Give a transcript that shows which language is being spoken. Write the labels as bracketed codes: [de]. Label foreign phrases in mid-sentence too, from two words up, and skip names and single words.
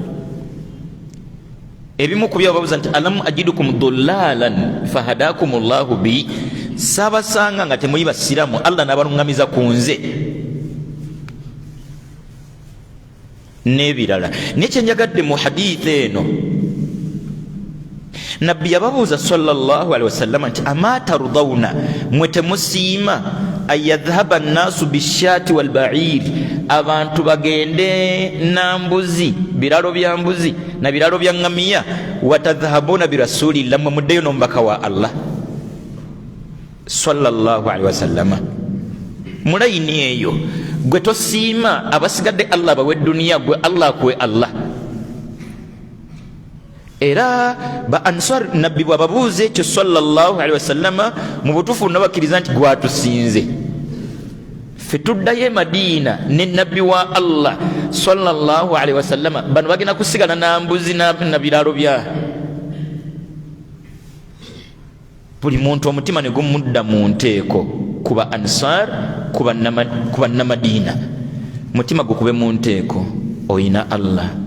[lg] Ebimu ku byababuuza nti [ar] ألم أجدكم ضلالا فهداكم الله بي, [lg] saabasanga nga temuli basiramu, Allah n'abaluŋŋamiza ku nze, n'ebirala. Naye kyenjagadde mu hadithi eno, Nabbi yababuuza [ar] صلى الله عليه وسلم [lg] nti [ar] أما ترضون, [lg] mwe temusiima [ar] أن يذهب الناس بالشاة والبعير, [lg] abantu bagende nambuzi, biralo bya mbuzi na biralo bya ngamiya, [ar] وتذهبون برسول الله, [lg] mwe muddeyo n'omubaka wa Allah [ar] صلى الله عليه وسلم. [lg] Mulayini eyo gwe tosiima abasigadde Allah bawe duniya, gwe Allah kwe Allah. Era ba Ansar Nabbi bwababuuza ekyo [ar] صلى الله عليه وسلم, [lg] mu butuufu nabakkiriza nti gwatusinze. Ffe tuddayo e Madiina ne Nabbi wa Allah [ar] صلى الله عليه وسلم, [lg] bano bagenda kusigala na mbuzi na biraalo bya. Buli muntu omutima ne gumudda mu nteeko, kuba Ansar kuba Namadiina, mutima gukube mu nteeko, oyina Allah.